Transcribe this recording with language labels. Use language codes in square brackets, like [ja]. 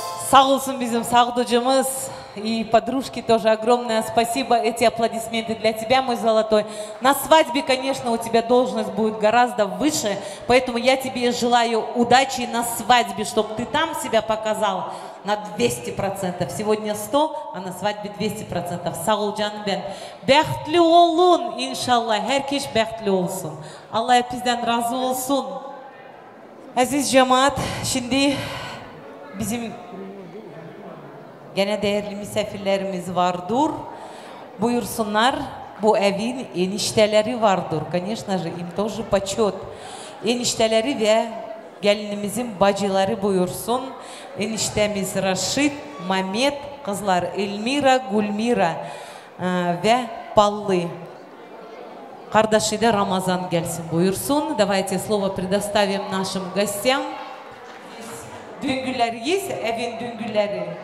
[tr] Sağ olsun bizim [ru] Сагдуджимыз и подружки тоже огромное спасибо. Эти аплодисменты для тебя, мой золотой. На свадьбе, конечно, у тебя должность будет гораздо выше, поэтому я тебе желаю удачи на свадьбе, чтобы ты там себя показал на 200%. Сегодня 100, а на свадьбе 200%. [tr] Sağ ol canım ben. Бәхтлі olun inşallah. Herkes бәхтлі olsun. Allah hepinizden razı olsun. Aziz cemaat, şimdi bizim gene değerli misafirlerimiz vardır. Buyursunlar, bu evin enişteleri vardır. [ru] Конечно же, им тоже почет. [tr] Enişteleri ve gelinimizin bacıları buyursun. Eniştemiz Raşit, Mamet, kızlar Elmira, Gulmira ve Pallı. Kardeşi de Ramazan gelsin buyursun. [ru] Давайте слово предоставим нашим гостям. [tr] Düngüller есть, evin düngülleri.